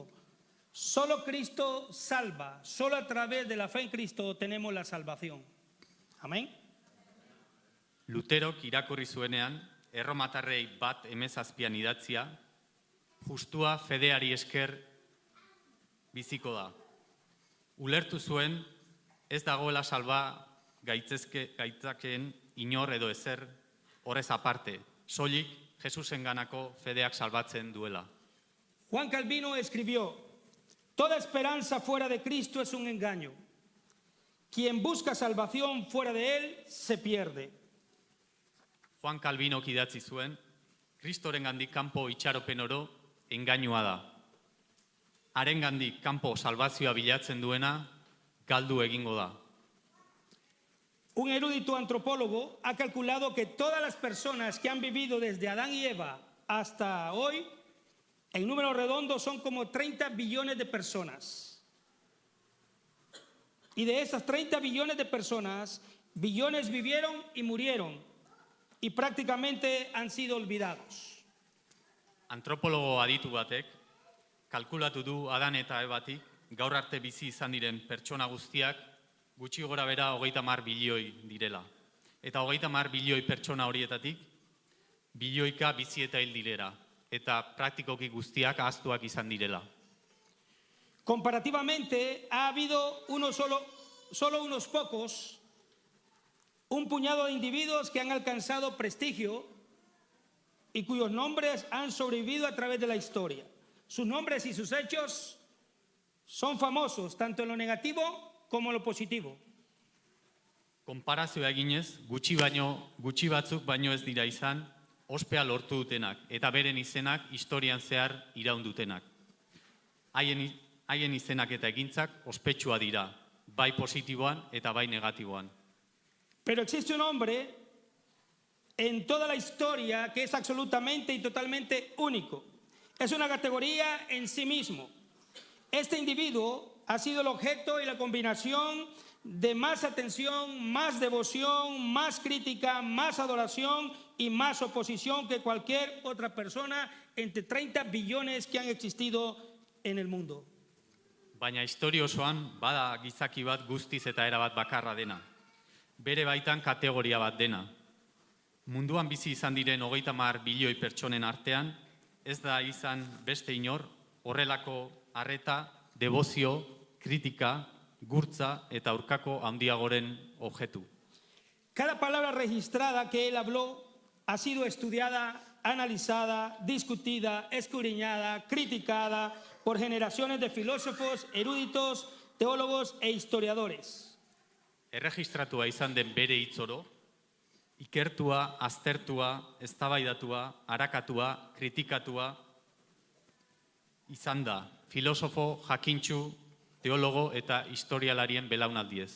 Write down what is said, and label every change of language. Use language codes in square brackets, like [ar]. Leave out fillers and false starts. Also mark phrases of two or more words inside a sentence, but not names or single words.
[es] Solo Cristo salva, solo a través de la fe en Cristo tenemos la salvación. Amén. [eu] Luterok irakurri zuenean, erromatarrei 1:17 idatzia, justua fedeari esker biziko da. Ulertu zuen, ez dagoela salba gaitzakeen inor edo ezer horrez aparte, soilik Jesusenganako fedeak salbatzen duela. [es] Juan Calvino escribió, toda esperanza fuera de Cristo es un engaño. Quien busca salvación fuera de él se pierde. [eu] Juan Calvinok idatzi zuen, Kristorengandik kanpo itxaropen oro engainua da. Harengandik kanpo salbazioa bilatzen duena galdu egingo da. [es] Un erudito antropólogo ha calculado que todas las personas que han vivido desde Adán y Eva hasta hoy, en números redondos son como 30 billones de personas. Y de esas 30 billones de personas, billones vivieron y murieron y prácticamente han sido olvidados. [eu] Antropologo aditu batek kalkulatu du Adan eta Ebatik gaur arte bizi izan diren pertsona guztiak gutxi gora bera 30 bilioi direla. Eta 30 bilioi pertsona horietatik bilioika bizi eta hil direla. Eta praktikoki guztiak ahaztuak izan direla. [es] Comparativamente ha habido solo unos pocos, un puñado de individuos que han alcanzado prestigio y cuyos nombres han sobrevivido a través de la historia. Sus nombres y sus hechos son famosos, tanto en lo negativo como en lo positivo. [eu] Konparazioa eginez, gutxi batzuk baino ez dira izan, ospea lortu dutenak, eta beren izenak historian zehar iraun dutenak. Haien izenak eta egintzak ospetsua dira, bai positiboan eta bai negatiboan. [es] Pero existe un hombre en toda la historia que es absolutamente y totalmente único. Es una categoría en sí mismo. Este individuo ha sido el objeto y la combinación de más atención, más devoción, más crítica, más adoración y más oposición que cualquier otra persona entre 30 billones que han existido en el mundo. [eu] Baina historia osoan bada gizaki bat guztiz eta erabat bakarra dena. Bere baitan kategoria bat dena. Munduan bizi izan diren 30 bilioi pertsonen artean, ez da izan beste inor horrelako arreta, debozio, kritika, gurtza eta aurkako handiagoren objektu. [es] Cada palabra registrada que él habló ha sido estudiada, analizada, discutida, escudriñada, criticada por generaciones de filósofos, eruditos, teólogos e historiadores. [eu] Erregistratua izan den bere hitzoro, ikertua, aztertua, eztabaidatua, arakatua, kritikatua izan da filosofo, jakintsu, teólogo eta historialarien belaunaldiez.